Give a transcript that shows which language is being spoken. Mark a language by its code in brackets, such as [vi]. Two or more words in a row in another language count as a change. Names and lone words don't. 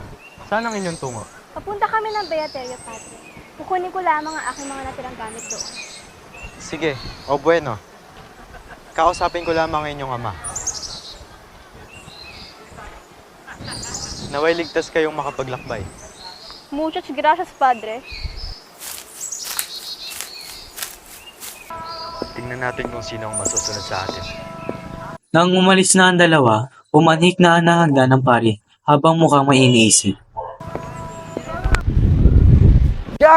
[tl] Saan ang inyong tungo? Papunta kami ng Beaterio, Padre. Kukunin ko lamang ang aking mga natirang gamit doon. Sige, o bueno. Kausapin ko lamang ang inyong ama. Naway ligtas kayong makapaglakbay. [es] Muchas gracias, Padre. [tl] Tingnan natin kung sino ang masusunod sa atin. Nang umalis na ang dalawa, umanhik na ang hagdan ng pari habang mukhang may iniisip. Tiago!